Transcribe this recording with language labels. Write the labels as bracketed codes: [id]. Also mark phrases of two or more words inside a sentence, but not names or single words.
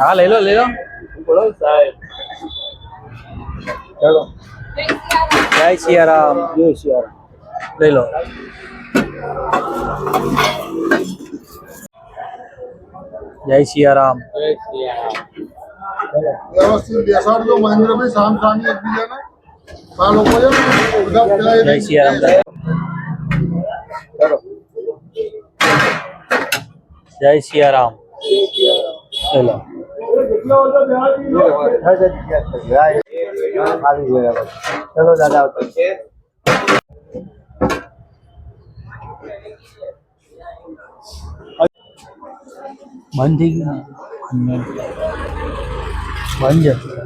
[hi] हाँ ले लो, ले लो। बोलो साहब। चलो जय सिया राम। जय सिया राम ले लो। जय सिया राम। जय सिया राम। [gu] વ્યવસ્થિત બેસાડજો મહેન્દ્રભાઈ સામ સામે એકબીજાને આ લોકો છે ને બધા પેલા [hi] जय सिया राम। चलो जय सिया राम। ले लो। चलो दादा बंद थी गई बंद है।